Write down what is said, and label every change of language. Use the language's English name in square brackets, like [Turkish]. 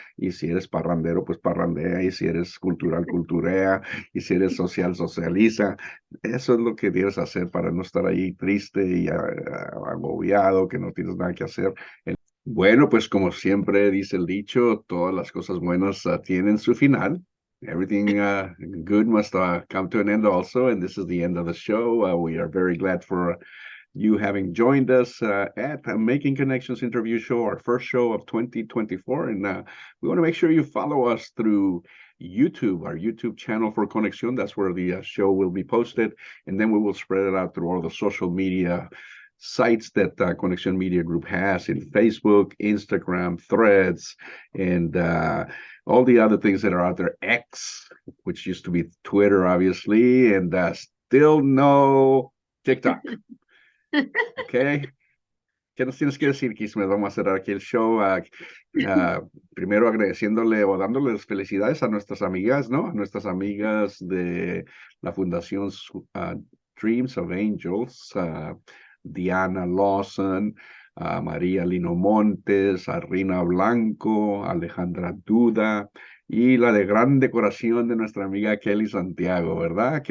[Spanish] Y si eres parrandero, pues parrandea. Y si eres cultural, culturea. Y si eres social, socializa. Eso es lo que debes hacer para no estar ahí triste y agobiado, que no tienes nada que hacer. Bueno, pues como siempre dice el dicho, todas las cosas buenas tienen su final. [English] Everything good must come to an end also, and this is the end of the show. We are very glad for you having joined us at Making Connections interview show, our first show of 2024. And we want to make sure you follow us through YouTube, our YouTube channel for Conexión. That's where the show will be posted. And then we will spread it out through all the social media sites that Conexión Media Group has in Facebook, Instagram, Threads, and all the other things that are out there. X, which used to be Twitter, obviously, and still no TikTok. Okay. [Spanish] ¿Qué nos tienes que decir, Kismet? Vamos a cerrar aquí el show. Primero agradeciéndole o dándoles felicidades a nuestras amigas, ¿no? A nuestras amigas de la Fundación Dreams of Angels, Diana Lawson, a María Lino Montes, a Rina Blanco, Alejandra Duda y la de gran decoración de nuestra amiga Kelly Santiago, ¿verdad?